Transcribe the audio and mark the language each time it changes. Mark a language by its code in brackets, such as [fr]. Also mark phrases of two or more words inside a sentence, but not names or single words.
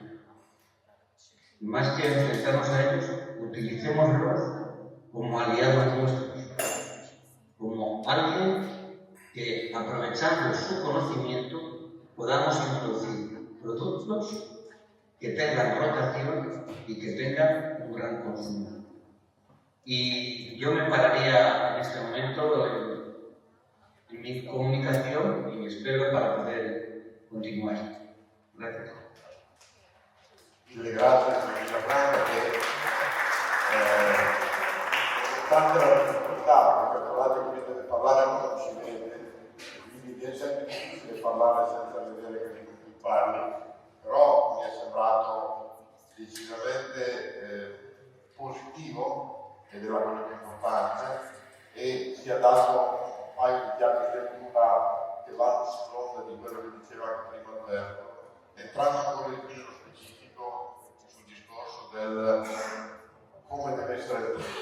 [es] Más que enfrentarnos a ellos, utilicémoslos como aliados nuestros, como alguien que, aprovechando su conocimiento, podamos introducir productos que tengan rotación y que tengan un gran consumo. Y yo me pararía en este momento en mi comunicación y espero para poder continuar. Gracias. [it] Mille grazie signorina Franca che nonostante la difficoltà, perché trovate che vedete parlare non si vede, quindi viene sempre difficile parlare senza vedere che di cui parli, però mi è sembrato decisamente positivo ed è la cosa più importante e si è dato un paio di chiavi di lettura che vanno sull'onda di quello che diceva anche prima Alberto, entrando ancora di più nello specifico sul discorso del come deve essere il vino.